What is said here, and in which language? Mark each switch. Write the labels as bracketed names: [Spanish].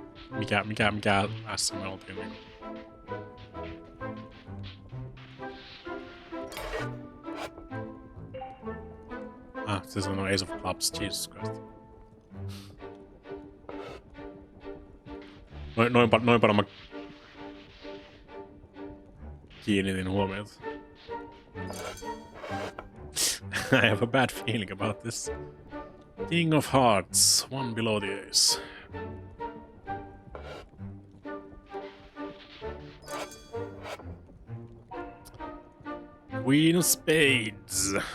[Finnish] Mikä S me oltiin niinku. Se on [English] Ace of clubs, Jesus Christ. [Finnish] Noin paljon mä kiinnitin huomiota. [English] I have a bad feeling about this. King of Hearts, one below the ace. Queen of Spades.